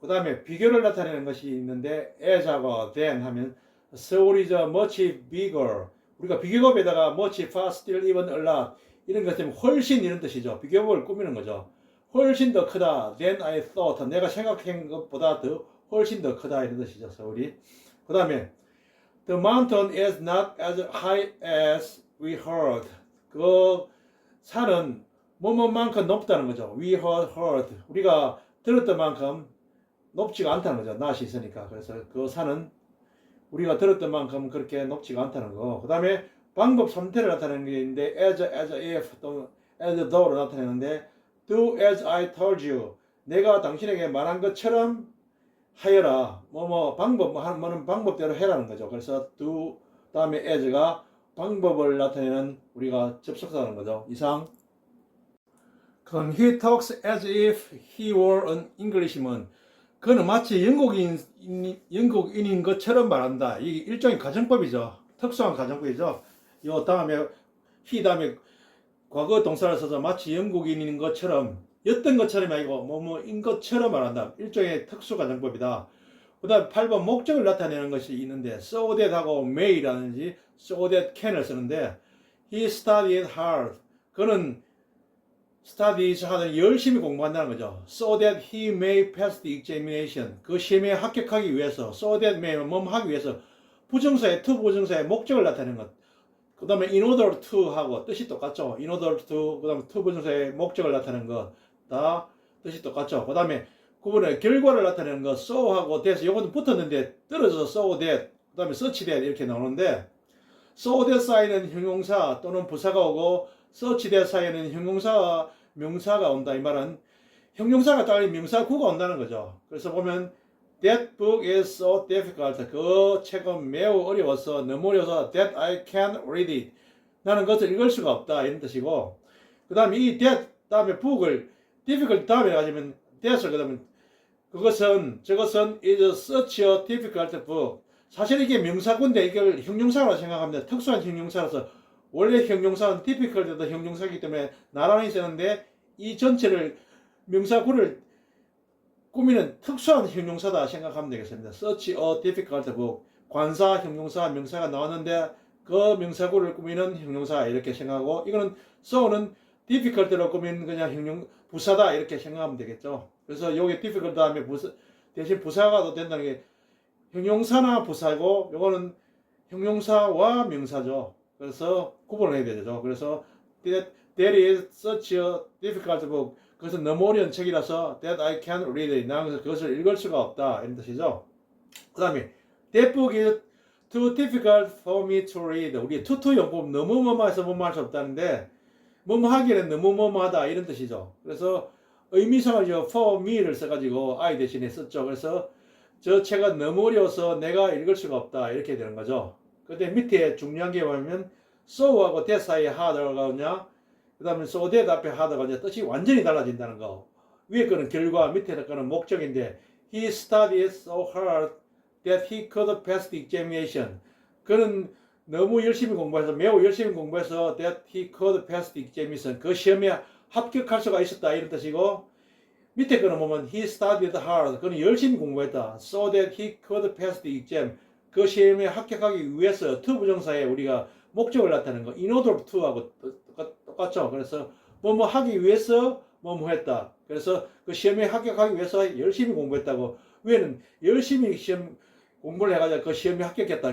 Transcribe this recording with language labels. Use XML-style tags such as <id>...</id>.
<ko>그 다음에 비교를 나타내는 것이 있는데 as하고 than 하면</ko> <en>Seoul is much bigger</en> <ko>우리가 비교급에다가 much, far, still, even, a lot 이런 것 때문에 훨씬 이런 뜻이죠. 비교급을 꾸미는 거죠. 훨씬 더 크다</ko> <en>than I thought</en> <ko>내가 생각한 것보다 더 훨씬 더 크다 이런 뜻이죠. 서울이.</ko> <en>그 다음에 the mountain is not as high as we heard</en> <ko>그 산은 뭐뭐만큼 높다는 거죠.</ko> <en>We heard</en> <ko>우리가 들었던 만큼 높지가 않다는 거죠. not이 있으니까. 그래서 그 산은 우리가 들었던 만큼 그렇게 높지가 않다는 거. 그 다음에 방법 3태를 나타내는 게 있는데 as if 또는 as though로 나타내는데</ko> <en>do as I told you</en> <ko>내가 당신에게 말한 것처럼 하여라. 하는 방법대로 해라는 거죠. 그래서 do 다음에 as가 방법을 나타내는 우리가 접속사라는 거죠. 이상.</ko> <en>그럼 he talks as if he were an Englishman.</en> <ko>그는 마치 영국인인 것처럼 말한다. 이게 일종의 가정법이죠. 특수한 가정법이죠. 요 다음에 he 다음에 과거 동사를 써서 마치 영국인인 것처럼 였던 것처럼이 아니고 뭐뭐인 것처럼 말한다. 일종의 특수 가정법이다. 그 다음 8번 목적을 나타내는 것이 있는데 so that 하고 may라든지 so that can을 쓰는데</ko> <en>he studied hard.</en> <ko>그는 studies 하는 열심히 공부한다는 거죠.</ko> <en>So that he may pass the examination.</en> <ko>그 시험에 합격하기 위해서 so that may 하기 위해서 부정사의 to 부정사의 목적을 나타내는 것. 그 다음에 in order to 하고 뜻이 똑같죠. in order to 그 다음에 to 부정사의 목적을 나타내는 것. 다 뜻이 똑같죠. 그 다음에 9번에 결과를 나타내는 거 so하고 that, 요것도 붙었는데 떨어져서 so that, 그 다음에 such that 이렇게 나오는데 so that 사이에는 형용사 또는 부사가 오고 such that 사이에는 형용사와 명사가 온다. 이 말은 형용사가 따르면 명사구가 온다는 거죠. 그래서 보면</ko> <en>That book is so difficult.</en> <ko>그 책은 매우 어려워서 너무 어려워서</ko> <en>that I can't read it.</en> <ko>나는 그것을 읽을 수가 없다. 이런 뜻이고 그 다음에 이 that 다음에 book을 difficult 다음에 가지면 that을 그다음에 저것은 is such a difficult book. 사실 이게 명사구인데 이걸 형용사라고 생각합니다. 특수한 형용사라서 원래 형용사는 difficult도 형용사이기 때문에 나란히 쓰는데 이 전체를 명사구를 꾸미는 특수한 형용사다 생각하면 되겠습니다.</ko> <en>Such a difficult book.</en> <ko>관사, 형용사, 명사가 나왔는데 그 명사구를 꾸미는 형용사 이렇게 생각하고 이거는 so는 difficult로 꾸미는 그냥 부사다 이렇게 생각하면 되겠죠. 그래서 여기 difficult 다음에 대신 부사가 또 된다는 게 형용사나 부사고 요거는 형용사와 명사죠. 그래서 구분을 해야 되죠. 그래서</ko> <en>that is such a difficult book.</en> <ko>그것은 너무 어려운 책이라서</ko> <en>that I can't read it.</en> <ko>나는 그것을 읽을 수가 없다. 이런 뜻이죠. 그 다음에</ko> <en>that book is too difficult for me to read.</en> <ko>우리 to 용법 너무 뭐뭐해서 뭐뭐할 수 없다는데 뭐뭐 하기에는 너무 뭐뭐하다 이런 뜻이죠. 그래서 의미상을 for me를 써가지고 I 대신에 썼죠. 그래서 저 책은 너무 어려워서 내가 읽을 수가 없다 이렇게 되는 거죠. 근데 밑에 중요한 게 뭐냐면 so하고 that 사이에 hard가 오냐 그 다음에 so that 앞에 hard가 오냐 뜻이 완전히 달라진다는 거. 위에 거는 결과 밑에 거는 목적인데</ko> <en>he studied so hard that he could pass the examination.</en> <ko>그는 너무 열심히 공부해서 매우 열심히 공부해서</ko> <en>that he could pass the examination.</en> <ko>그 시험에 합격할 수가 있었다 이런 뜻이고 밑에 거는 보면</ko> <en>he studied hard.</en> <ko>그는 열심히 공부했다.</ko> <en>So that he could pass the exam.</en> <ko>그 시험에 합격하기 위해서 to 부정사에 우리가 목적을 나타내는 거 in order to하고 똑같죠. 그래서 뭐뭐 하기 위해서 뭐뭐 했다. 그래서 그 시험에 합격하기 위해서 열심히 공부했다고 위에는 열심히 시험 공부를 해가지고 그 시험에 합격했다.</ko>